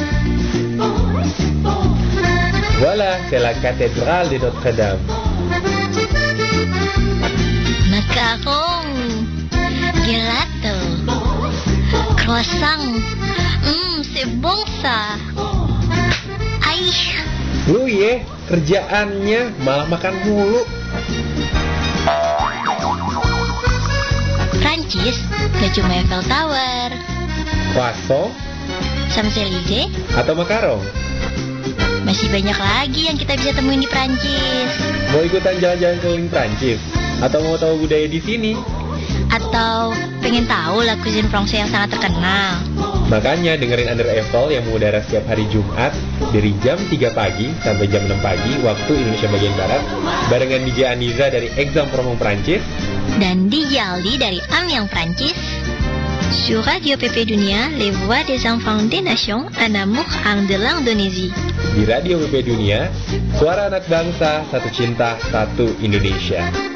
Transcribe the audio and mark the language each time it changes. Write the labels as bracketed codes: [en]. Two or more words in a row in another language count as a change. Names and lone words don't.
[fr] Voilà, c'est la cathédrale de Notre-Dame. Macaron. Gelato. Croissant. C'est bon ça. Aïe. [id] Lu ya, kerjaannya malah makan mulu. Prancis, gak cuma Eiffel Tower, Croissant Champs-Élysées, atau makarong. masih banyak lagi yang kita bisa temuin di Prancis. Mau ikutan jalan-jalan keliling Prancis? Atau mau tahu budaya di sini? Atau pengen tahu lah [fr] cuisine Francais [id] yang sangat terkenal? Makanya dengerin Under Eiffel yang mengudara setiap hari Jumat dari jam 3 pagi sampai jam 6 pagi waktu Indonesia bagian Barat barengan DJ Aniza dari Aix-en-Provence Prancis dan DJ Aldi dari Amiens Prancis. [fr] Sur Radio PP Dunia, les voix des enfants des nations, un amour de l'Indonésie. [id] Di Radio PP Dunia, suara anak bangsa, satu cinta, satu Indonesia.